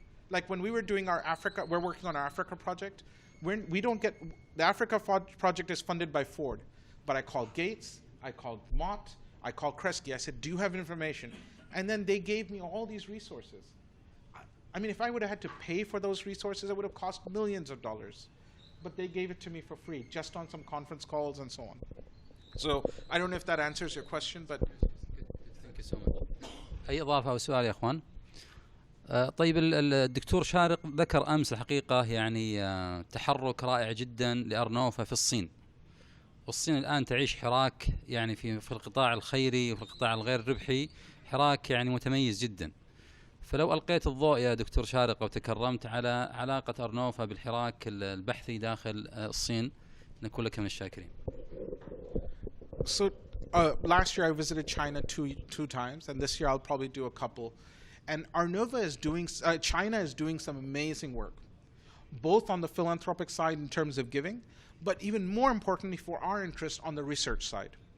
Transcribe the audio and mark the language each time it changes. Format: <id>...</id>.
<en>Like when we were doing we're working on our Africa project, we don't get, the Africa project is funded by Ford, but I called Gates, I called Mott, I called Kresge, I said, do you have information? And then they gave me all these resources. I mean, if I would have had to pay for those resources, it would have cost millions of dollars. But they gave it to me for free, just on some conference calls and so on. So I don't know if that answers your question, but... Thank you so much.</en> <ar>أي إضافة أو سؤال يا إخوان؟ طيب الدكتور شارق ذكر أمس الحقيقة يعني تحرك رائع جدا لأرنوفا في الصين. والصين الآن تعيش حراك يعني في القطاع الخيري وفي القطاع الغير ربحي، حراك يعني متميز جدا. فلو ألقيت الضوء يا دكتور شارق وتكرمت على علاقة أرنوفا بالحراك البحثي داخل الصين، نكون لك من الشاكرين.</ar> <en>So last year I visited China two times, and this year I'll probably do a couple. And China is doing some amazing work, both on the philanthropic side in terms of giving, but even more importantly for our interest on the research side.</en>